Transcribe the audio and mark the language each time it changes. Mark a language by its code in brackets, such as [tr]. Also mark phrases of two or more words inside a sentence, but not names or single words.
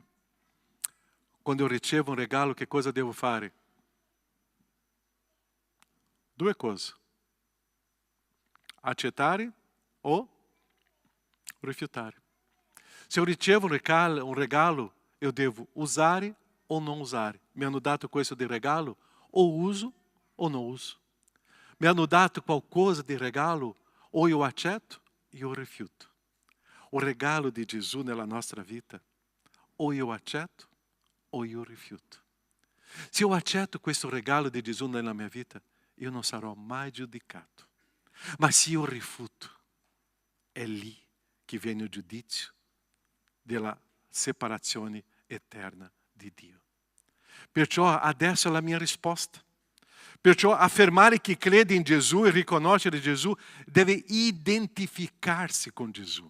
[it] Quando io ricevo un regalo, che cosa devo fare? Due cose: accettare o rifiutare. [pt] Se eu ricevo um regalo, eu devo usare ou não usare. [it] Mi hanno dato questo di regalo, [pt] ou uso ou não uso. [it] Mi hanno dato qualcosa di regalo, [pt] ou eu accetto e eu rifiuto. [it] O regalo di Gesù nella nostra vita, [pt] ou eu accetto ou eu rifiuto. [it] Se eu accetto questo regalo di Gesù nella mia vita, io non sarò mai giudicato. Ma se io rifiuto, è lì che viene il giudizio della separazione eterna di Dio. Perciò adesso è la mia risposta. Perciò affermare che crede in Gesù e riconoscere Gesù deve identificarsi con Gesù.